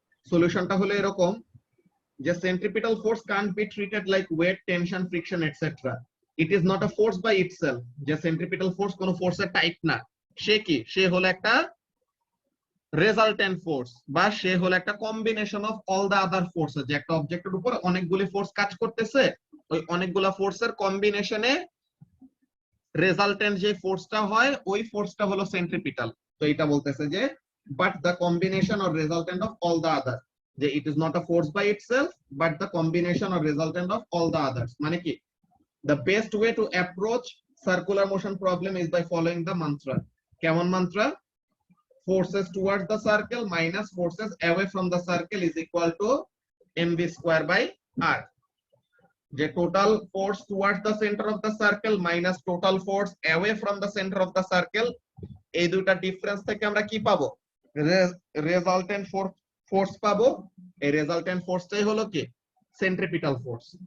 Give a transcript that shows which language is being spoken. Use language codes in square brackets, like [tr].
[bn] সলিউশনটা হলো এরকম যে [en] centripetal force can't be treated like weight, tension, friction, etc. It is not a force by itself. [bn] যে centripetal force কোনো ফোর্সের টাইপ না। সে কি? সে হলো একটা রেজাল্টেন্ট ফোর্স, বা সে হলো একটা [en] Combination of all the other forces. [bn] যে একটা অবজেক্টের উপর অনেকগুলি ফোর্স কাজ করতেছে, ওই অনেকগুলা ফোর্সের কম্বিনেশনে রেজাল্টেন্ট যে ফোর্সটা হয় ওই ফোর্সটা হলো সেন্ট্রিপিটাল। তো এটা বলতেছে যে [en] But the combination or resultant of all the other, যে it is not a force by itself but the combination or resultant of all the others. [bn] মানে কি? [en] The best way to approach circular motion problem is by following the mantra. [bn] কেমন mantra? [en] forces towards the circle minus forces away from the circle is equal to mv square by r. যে total force towards the centre of the circle minus total force away from the centre of the circle, [bn] এই দুইটা difference থেকে আমরা কি পাবো? Resultant force পাবো। এই resultant ফোর্সটাই হলো কি? Centripetal force.